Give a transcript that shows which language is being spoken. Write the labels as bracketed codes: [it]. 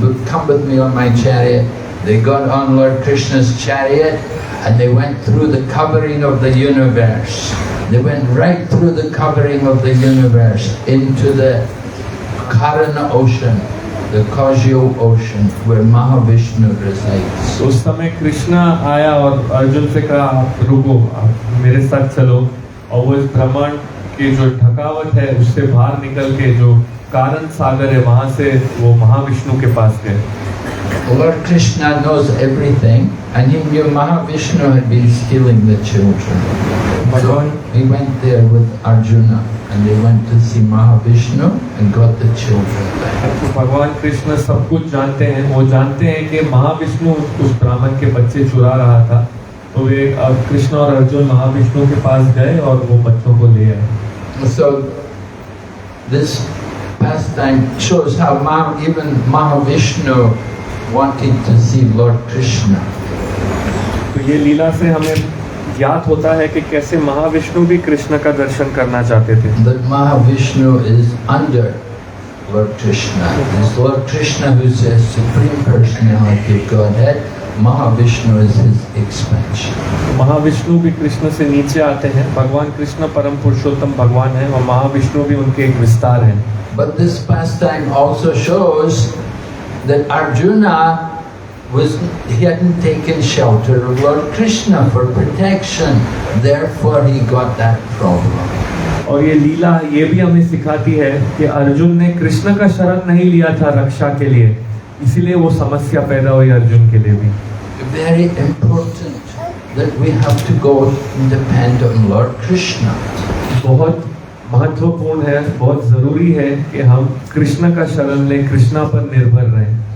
[en] Come with me on my chariot." They got on Lord Krishna's chariot and they went through the covering of the universe. They went right through the covering of the universe into the Karana ocean, the causal ocean where Mahavishnu resides. [hi] उस समय कृष्णा आया और अर्जुन से कहा, आप रुको, आप मेरे साथ चलो। और वो इस ब्रह्मांड की जो ढकावट है उससे बाहर निकल के जो कारण सागर है वहां से वो महाविष्णु के पास गए। [en] Lord Krishna knows everything, and he knew Mahavishnu had been stealing the children. So he went there with Arjuna, and they went to see Mahavishnu and got the children back. [hi] तो भगवान कृष्ण सब कुछ जानते हैं। वो जानते हैं कि महाविष्णु उस ब्राह्मण के बच्चे चुरा रहा था। तो वे कृष्ण और अर्जुन महाविष्णु के पास गए और वो बच्चों को ले आए। [en] So this pastime shows how even Mahavishnu wanted to see Lord Krishna. [hi] तो ये लीला से हमें ज्ञात होता है कि कैसे महाविष्णु भी कृष्ण का दर्शन करना चाहते थे। [en] That Mahavishnu is under Lord Krishna. It's Lord Krishna who is the Supreme Personality of Godhead. Mahavishnu is his expansion. [hi] Mahavishnu भी कृष्ण से नीचे आते हैं। भगवान कृष्ण परम पुरुषोत्तम भगवान है और महाविष्णु भी उनके एक विस्तार हैं। [en] But this pastime also shows that Arjuna he hadn't taken shelter of Lord Krishna for protection. Therefore he got that problem. [hi] और ये लीला ये भी हमें सिखाती है कि अर्जुन ने कृष्ण का शरण नहीं लिया था रक्षा के लिए, इसीलिए वो समस्या पैदा हुई अर्जुन के लिए भी। [en] Very important that we have to go and depend on Lord Krishna. [hi] बहुत महत्वपूर्ण है, बहुत जरूरी है कि हम कृष्ण का शरण लें, कृष्णा पर निर्भर रहें।